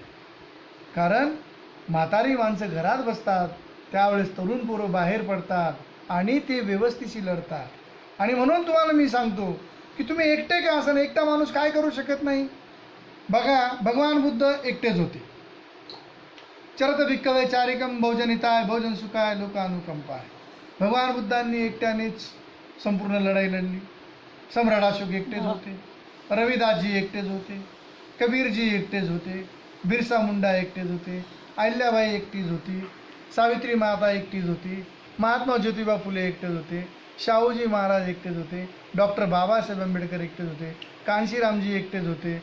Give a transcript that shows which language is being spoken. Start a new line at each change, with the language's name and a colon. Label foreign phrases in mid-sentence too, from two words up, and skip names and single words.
Marathi: कारण म्हातारी माणसं घरात बसतात, त्यावेळेस तरुण पोरं बाहेर पडतात आणि ते व्यवस्थितशी लढतात. आणि म्हणून तुम्हाला मी सांगतो की तुम्ही एकटे का असाल, एकटा माणूस काय करू शकत नाही. बघा, भगवान बुद्ध एकटेच होते.
Pali: चरत भिक्खवे चारिकम बहुजन हिताय बहुजन सुखाय लोकानुकंपाय.
Marathi: भगवान बुद्धांनी एकट्यानेच संपूर्ण लढाई लढली. सम्राट अशोक एकटेच होते, रविदासजी एकटेच होते, कबीरजी एकटेच होते, बिरसा मुंडा एकटेच होते, अहिल्याबाई एकटीच होती, सावित्री माता एकटीच होती, महात्मा ज्योतिबा फुले एकटेच होते, शाहूजी महाराज एकटेच होते, डॉक्टर बाबासाहेब आंबेडकर एकटेच होते, कांशीरामजी एकटेच होते.